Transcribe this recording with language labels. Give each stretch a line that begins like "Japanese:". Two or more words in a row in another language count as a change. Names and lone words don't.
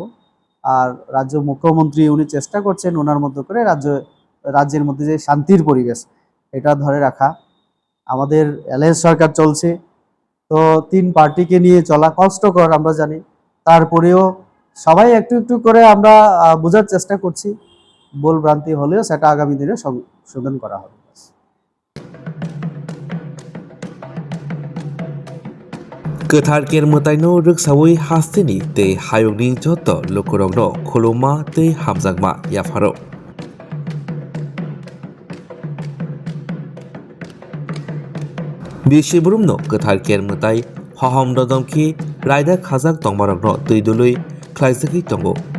Bangla: আর রাজ্য মুখ্যমন্ত্রী উনি চেষ্টা করছেন ওনার মতো করে রাজ্যের মধ্যে যে শান্তির পরিবেশ এটা ধরে রাখা। আমাদের অ্যালায়েন্স সরকার চলছে, তো 3 পার্টিকে নিয়ে চলা কষ্টকর আমরা জানি। তারপরেও সবাই একটু একটু করে আমরা বোঝার চেষ্টা করছি। ভুল ভ্রান্তি হলেও সেটা আগামী দিনে সংশোধন করা হবে।
Bodo: गोथार केर मोताइनो रोगसावै हास्तिनि तै हायुंनि जत लोकरंनो खुलुमा तै हामजागमा याफारो बिसिबुरुमनो गोथार केर मोताइ हहम ददमखि रायदा खाजाक तंमारंनो तैदुलै ख्लाइसखै तंगो